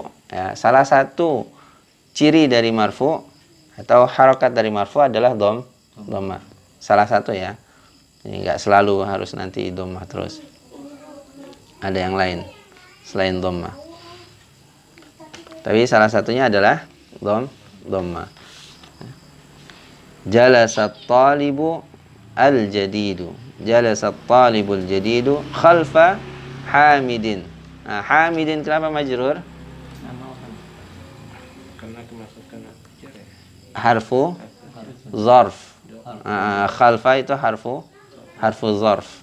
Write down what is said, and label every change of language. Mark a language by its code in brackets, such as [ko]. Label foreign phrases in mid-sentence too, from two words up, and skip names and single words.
[id] Ya, salah satu ciri dari marfu atau harokat dari marfu adalah dhammah. Salah satu ya. Ini enggak selalu harus nanti dhammah terus. Ada yang lain selain dhammah. Tapi salah satunya adalah dhammah. [ar] جلست طالب الجديد. جلست طالب الجديد خلف حامد. [id] Nah, Hamidin kenapa majrur? Karena kemasukan jar ya. [ar] حرف ظرف. خلف itu حرف ظرف.